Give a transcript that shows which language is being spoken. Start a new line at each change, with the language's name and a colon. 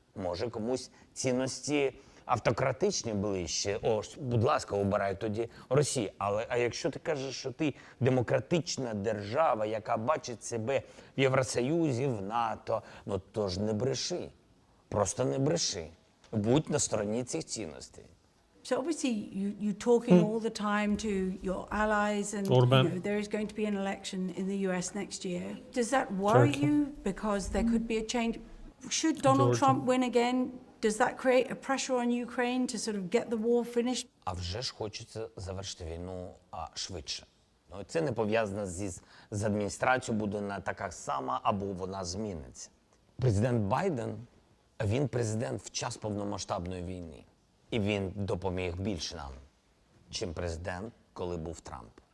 Ukrainian: Може, комусь цінності автократичні ближче. Будь ласка, обирай тоді Росію. А якщо ти кажеш, що ти демократична держава, яка бачить себе в Євросоюзі, в НАТО, ну то ж не бреши. Просто не бреши. Будь на стороні цих цінностей.
English: So obviously you're talking all the time to your allies and there is going to be an election in the US next year. Does that worry you because there could be a change? Should Donald Trump win again, does that create a pressure on Ukraine to sort of get the war finished?
Ukrainian: А вже ж хочеться завершити війну швидше. Ну, це не пов'язано з адміністрацією, буде вона така сама або вона зміниться. Президент Байден, він президент в час повномасштабної війни. І він допоміг більше нам, чим президент, коли був Трамп.